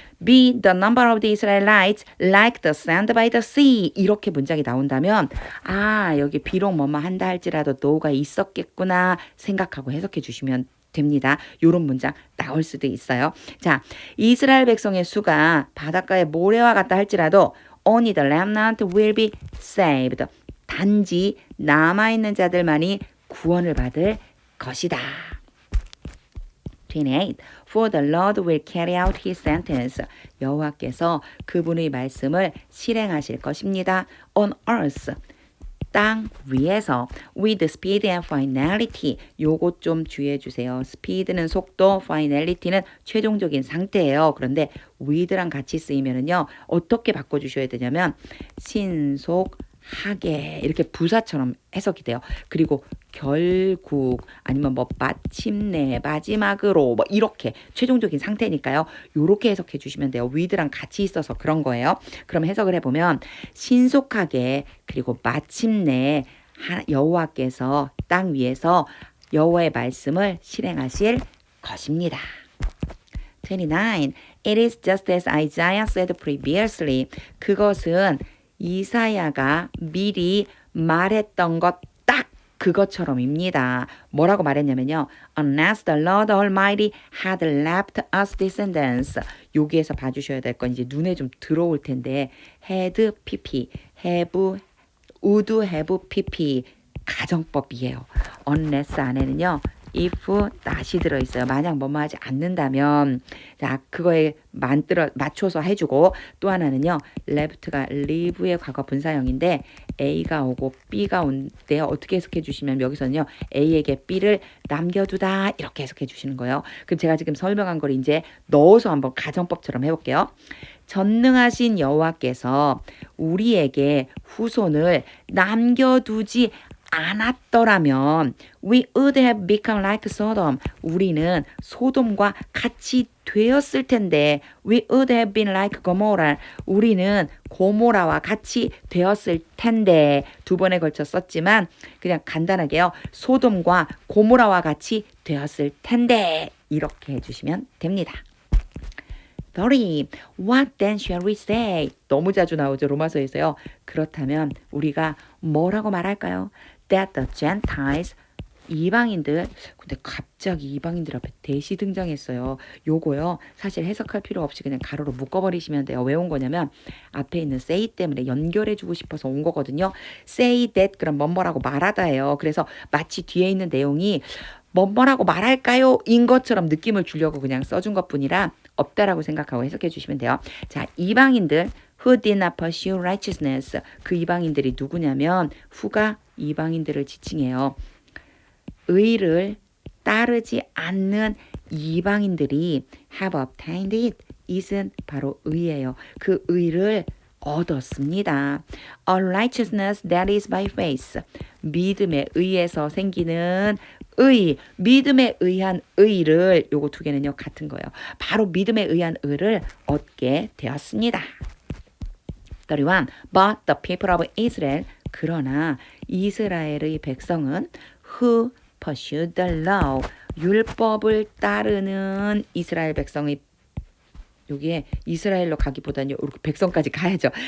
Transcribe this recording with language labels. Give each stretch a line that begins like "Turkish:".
English: be the number of the Israelites like the sand by the sea
Korean: 이렇게 문장이 나온다면 여기 비록 뭐뭐 한다 할지라도 do가 있었겠구나 생각하고 해석해 주시면 됩니다. 요런 문장 나올 수도 있어요. 자, 이스라엘 백성의 수가 바닷가의 모래와 같다 할지라도
English: only the remnant will be saved.
Korean: 단지 남아있는 자들만이 구원을 받을 것이다. 28.
English: For the Lord will carry out his sentence.
Korean: 여호와께서 그분의 말씀을 실행하실 것입니다.
English: On earth.
Korean: 땅 위에서
English: with speed and finality.
Korean: 요것 좀 주의해 주세요. speed는 속도, finality는 최종적인 상태예요. 그런데 with랑 같이 쓰이면은요. 어떻게 바꿔 주셔야 되냐면 신속하게 이렇게 부사처럼 해석이 돼요. 그리고 결국 아니면 뭐 마침내 마지막으로 뭐 이렇게 최종적인 상태니까요. 요렇게 해석해 주시면 돼요. with랑 같이 있어서 그런 거예요. 그럼 해석을 해보면 신속하게 그리고 마침내 여호와께서 땅 위에서 여호와의 말씀을 실행하실 것입니다. 29.
English: It is just as Isaiah said previously.
Korean: 그것은 이사야가 미리 말했던 것 딱 그것처럼입니다. 뭐라고 말했냐면요.
English: Unless the Lord Almighty had left us descendants.
Korean: 여기에서 봐주셔야 될 건 이제 눈에 좀 들어올 텐데 had pp, have, would have pp 가정법이에요. unless 안에는요. if not이 들어있어요. 만약 뭐뭐 하지 않는다면 자 그거에 맞춰서 해주고 또 하나는요. left가 leave의 과거 분사형인데 A가 오고 B가 온대요. 어떻게 해석해 주시면 여기서는요. A에게 B를 남겨두다 이렇게 해석해 주시는 거예요. 그럼 제가 지금 설명한 걸 이제 넣어서 한번 가정법처럼 해볼게요. 전능하신 여호와께서 우리에게 후손을 남겨두지 않았더라면
English: we would have become like Sodom.
Korean: 우리는 소돔과 같이 되었을 텐데
English: we would have been like Gomorrah.
Korean: 우리는 고모라와 같이 되었을 텐데 두 번에 걸쳐 썼지만 그냥 간단하게요. 소돔과 고모라와 같이 되었을 텐데 이렇게 해주시면 됩니다.
English: 30. What then shall we say?
Korean: 너무 자주 나오죠. 로마서에서요. 그렇다면 우리가 뭐라고 말할까요?
English: That the Gentiles
Korean: 이방인들 근데 갑자기 이방인들 앞에 대시 등장했어요. 요거요. 사실 해석할 필요 없이 그냥 가로로 묶어버리시면 돼요. 왜 온 거냐면 앞에 있는 say 때문에 연결해주고 싶어서 온 거거든요. say that 그럼 뭐뭐라고 말하다예요. 그래서 마치 뒤에 있는 내용이 뭐뭐라고 말할까요? 인 것처럼 느낌을 주려고 그냥 써준 것뿐이라 없다라고 생각하고 해석해 주시면 돼요. 자, 이방인들
English: who did not pursue righteousness.
Korean: 그 이방인들이 누구냐면 who가 이방인들을 지칭해요. 의를 따르지 않는 이방인들이
English: have obtained it.
Korean: it은 바로 의예요. 그 의를 얻었습니다.
English: A righteousness that is by faith.
Korean: 믿음에 의해서 생기는 의, 믿음에 의한 의를 요거 두 개는요 같은 거예요. 바로 믿음에 의한 의를 얻게 되었습니다. 31.
English: But the people of Israel
Korean: 그러나 이스라엘의 백성은
English: who pursued the law
Korean: 율법을 따르는 이스라엘 백성의 여기에 이스라엘로 가기보다는 이렇게 백성까지 가야죠.